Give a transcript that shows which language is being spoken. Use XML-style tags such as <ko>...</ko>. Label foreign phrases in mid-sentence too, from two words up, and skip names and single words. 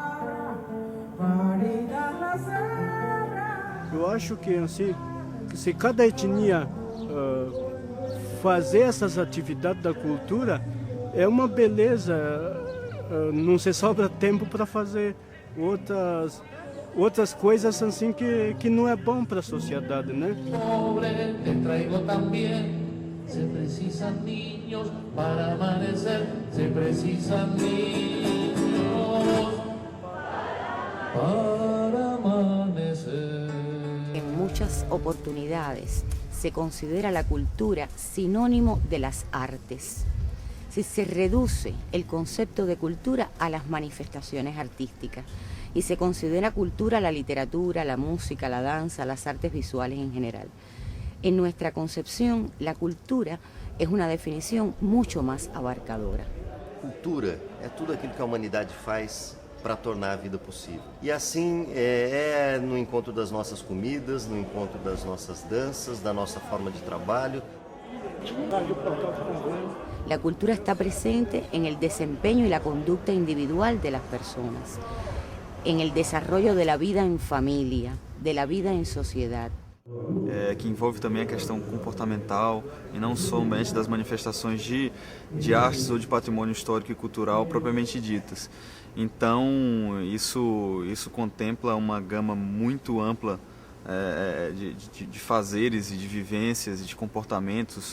<pt>Eu acho que assim, se cada etnia fazer essas atividades da cultura, é uma beleza. Não se sobra tempo para fazer outras coisas assim que não é bom para a sociedade, né?</pt> <es>Se precisan niños para amanecer, se precisan niños para amanecer. En muchas oportunidades se considera la cultura sinónimo de las artes. Si se reduce el concepto de cultura a las manifestaciones artísticas y se considera cultura la literatura, la música, la danza, las artes visuales en general. En nuestra concepción, la cultura es una definición mucho más abarcadora.</es> <pt>Cultura é tudo aquilo que a humanidade faz para tornar a vida possível. E assim é no encontro das nossas comidas, no encontro das nossas danças, da nossa forma de trabalho.</pt> <es>La cultura está presente en el desempeño y la conducta individual de las personas, en el desarrollo de la vida en familia, de la vida en sociedad.</es> <pt>que envolve também a questão comportamental e não somente das manifestações de artes ou de patrimônio histórico e cultural propriamente ditas. Então, isso contempla uma gama muito ampla de fazeres e de vivências e de comportamentos.</pt>